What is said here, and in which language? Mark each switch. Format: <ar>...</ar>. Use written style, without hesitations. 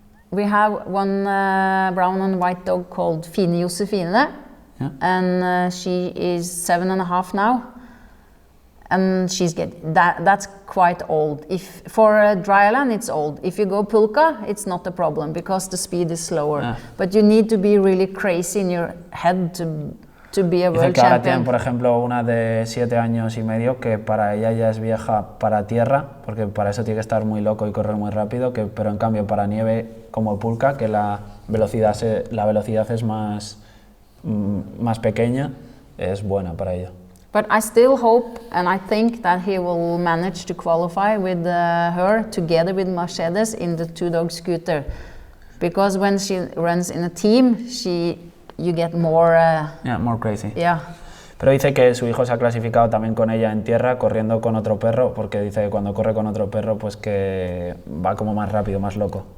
<en>We have one brown and white dog called Fine Josefine, and she is 7.5 now. And she's that's quite old. If for a dry land, it's old. If you go pulka, it's not a problem because the speed is slower. But you need to be really crazy in your head to be a world champion.</en> <es>Dice que ahora tienen,</es> <en>champion.</en> <es>por ejemplo, una de 7 años y medio que para ella ya es vieja para tierra, porque para eso tiene que estar muy loco y correr muy rápido, pero en cambio para nieve como pulka, que la velocidad es más pequeña, es buena para ella.</es> <en>But I still hope and I think that he will manage to qualify with her together with Mercedes in the 2-dog scooter. Because when she runs in a team, you get more... more crazy. Yeah.</en> <es>Pero dice que su hijo se ha clasificado también con ella en tierra, corriendo con otro perro, porque dice que cuando corre con otro perro, pues que va como más rápido, más loco.</es>